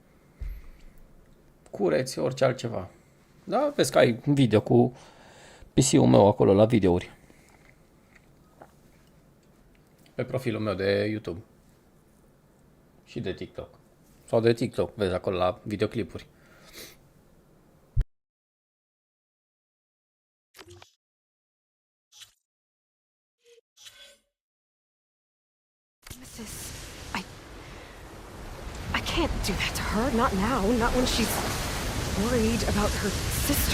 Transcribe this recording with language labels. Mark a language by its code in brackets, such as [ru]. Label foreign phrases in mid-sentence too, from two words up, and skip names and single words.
[ro] Cureți orice altceva. Da? Vezi că ai un video cu PC-ul meu acolo la videouri. Pe profilul meu de YouTube. Și de TikTok. Sau de TikTok, vezi acolo la videoclipuri. [en] I can't do that to her. Not now. Not when she's worried about her sister.